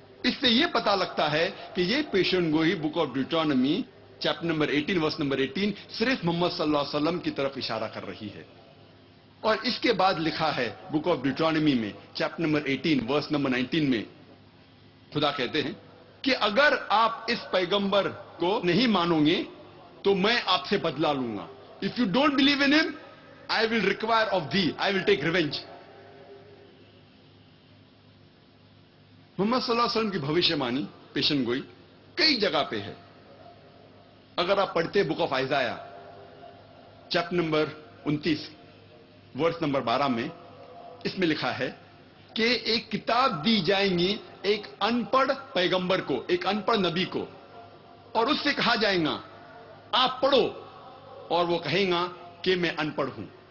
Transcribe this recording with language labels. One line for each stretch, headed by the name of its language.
Urdu: اس سے یہ پتا لگتا ہے کہ یہ پیشن گوئی book of Deuteronomy chapter number 18 verse number 18 صرف محمد صلی اللہ علیہ وسلم کی طرف اشارہ کر رہی ہے. اور اس کے بعد لکھا ہے بک آف ڈیوٹرانومی میں چیپٹر نمبر 18 ورس نمبر 19 میں خدا کہتے ہیں کہ اگر آپ اس پیغمبر کو نہیں مانو گے تو میں آپ سے بدلہ لوں گا.
English: If you don't believe in him, I will require of thee, I will take revenge.
Urdu: محمد صلی اللہ علیہ وسلم کی بھوشیہ بانی پیشن گوئی کئی جگہ پہ ہے. اگر آپ پڑھتے book of آئزایا chapter number 29 verse number 12 میں, اس میں لکھا ہے کہ ایک کتاب دی جائیں گی ایک ان پڑھ پیغمبر کو, ایک ان پڑھ نبی کو, اور اس سے کہا جائے گا آپ پڑھو, اور وہ کہے گا کہ میں ان پڑھ ہوں.